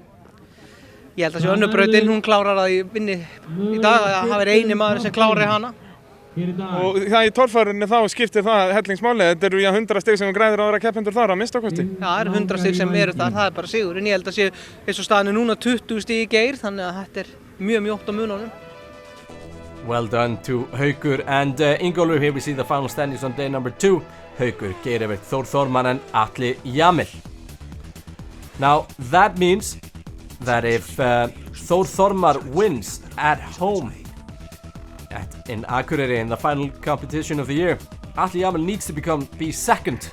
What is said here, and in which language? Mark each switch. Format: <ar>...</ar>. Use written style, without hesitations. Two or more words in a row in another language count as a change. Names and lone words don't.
<is>Ég held að þessi önnur brautin, hún klárar að ég vinni í dag, að það er eini maður sem klári hana. Og það í torfærunni þá skiptir það hellingsmáli. Þetta eru 100 stig sem græðir að vera keppendur þar að minnstakosti. Já, það eru 100 stig sem eru þar, það er bara sigurinn. Ég held að sé eins og staðan er núna 20 stig í geir, þannig að þetta er mjög mjótt á mununum.</is> <en>Well done to Haukur and Ingólfur. Here we see the final standings on day number 2. Haukur, Geirivert, Þór Þormar and Atli Jamil. Now that means that if Þór Þormar wins at home in Akureyri in the final competition of the year, Atli Jamil needs to be second.</en>